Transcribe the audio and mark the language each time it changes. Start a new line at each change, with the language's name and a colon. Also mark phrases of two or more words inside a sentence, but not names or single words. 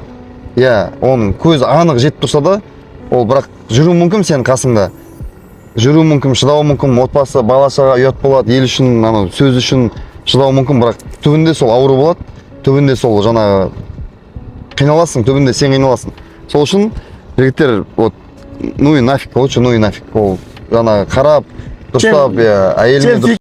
Kazakh: Иә, оның көзі анық жетіп тұрса да, ол бірақ жүру мүмкін сен қасыңда. Жүру мүмкін, шыдау мүмкін, отбасы, бала-шаға ұят болады, ел үшін, сөз үшін шыдау мүмкін, бірақ түбінде сол ауру болады, түбінде сол жаңағы қиналасың, түбінде сен қиналасың. Сол үшін жігіттер,
Russian: ну и нафиг, лучше ну и нафиг.
Kazakh: Ол жаңағы қарап, дұрыстап, әйеліне дұрыс